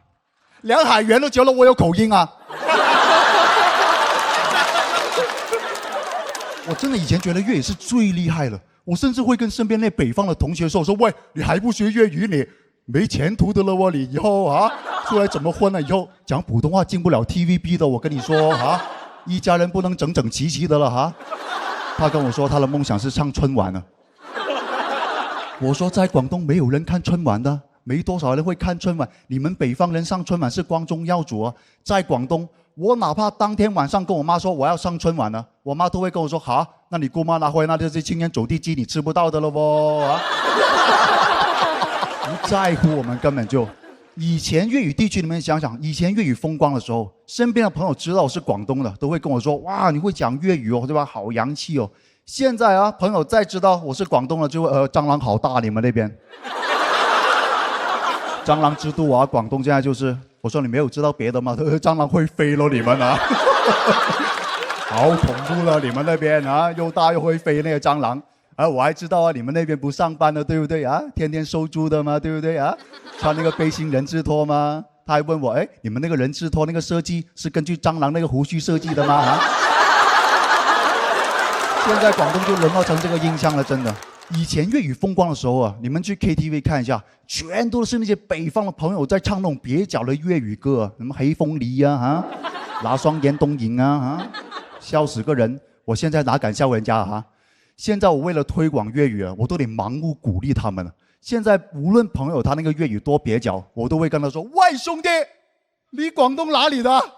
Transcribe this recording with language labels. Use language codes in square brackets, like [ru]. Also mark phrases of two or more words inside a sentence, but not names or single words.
[zh] 梁海源都覺得我有口音啊。我真的以前覺得粵語是最厲害了，我甚至會跟身邊那北方的同學說喂，你還不學粵語你沒前途的了喎，你以後啊出來怎麼混呢？以後講普通話進不了 TVB 的，我跟你說啊，一家人不能整整齊齊的了哈。他跟我說他的夢想是上春晚呢。我說在廣東沒有人看春晚的，沒多少人會看春晚。你們北方人上春晚是光宗耀祖啊，在廣東，我哪怕當天晚上跟我媽說我要上春晚呢，我媽都會跟我說好，那你姑媽拿回那就是青年走地雞，你吃不到的了喎啊。不在乎，我們根本就。以前粵語地區，你們想想，以前粵語風光的時候，身邊的朋友知道我是廣東的，都會跟我說：哇，你會講粵語哦，對吧？好洋氣哦。現在啊，朋友再知道我是廣東的，就會蟑螂好大，你們那邊。蟑螂之都啊，廣東現在就是，我說你沒有知道別的嗎？蟑螂會飛咯，你們啊，好恐怖了，你們那邊啊，又大又會飛那個蟑螂。我還知道啊，你們那邊不上班的，對不對啊？天天收租的嘛，對不對啊？穿那個背心人字拖嗎？他還問我，哎，你們那個人字拖那個設計是根據蟑螂那個鬍鬚設計的嗎？啊？現在廣東就淪落成這個印象了，真的。以前粵語風光的時候啊，你們去 KTV 看一下，全都是那些北方的朋友在唱那種蹩腳的粵語歌，什麼黑鳳梨啊，哈，拿雙眼東影啊，哈，笑死個人。我現在哪敢笑人家啊？現在我為了推廣粵語啊，我都得盲目鼓勵他們了。現在無論朋友他那個粵語多蹩腳，我都會跟他說：喂，兄弟，你廣東哪裡的？